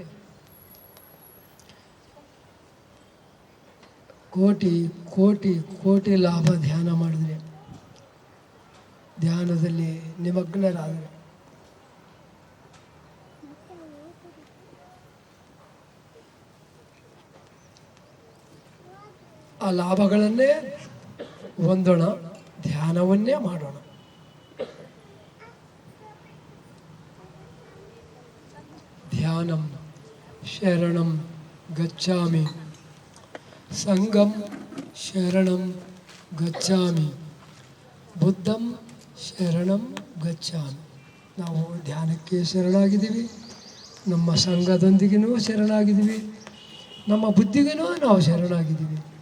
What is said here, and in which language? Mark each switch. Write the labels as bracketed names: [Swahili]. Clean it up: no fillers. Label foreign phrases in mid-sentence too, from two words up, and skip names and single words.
[Kannada] ಕೋಟಿ ಕೋಟಿ ಕೋಟಿ ಲಾಭ ಧ್ಯಾನ ಮಾಡಿದ್ರೆ, ಧ್ಯಾನದಲ್ಲಿ ನಿಮಗ್ನರಾದರೆ. ಆ ಲಾಭಗಳನ್ನೇ ಹೊಂದೋಣ, ಧ್ಯಾನವನ್ನೇ ಮಾಡೋಣ. [Sanskrit] ಧ್ಯಾನಂ ಶರಣಂ ಗಚ್ಚಾಮಿ, ಸಂಗಂ ಶರಣಂ ಗಚ್ಚಾಮಿ, ಬುದ್ಧಂ ಶರಣಂ ಗಚ್ಚಾಮಿ. [Kannada] ನಾವು ಧ್ಯಾನಕ್ಕೆ ಶರಣಾಗಿದ್ದೀವಿ, ನಮ್ಮ ಸಂಘದೊಂದಿಗೂ ಶರಣಾಗಿದ್ದೀವಿ, ನಮ್ಮ ಬುದ್ಧಿಗೂ ನಾವು ಶರಣಾಗಿದ್ದೀವಿ.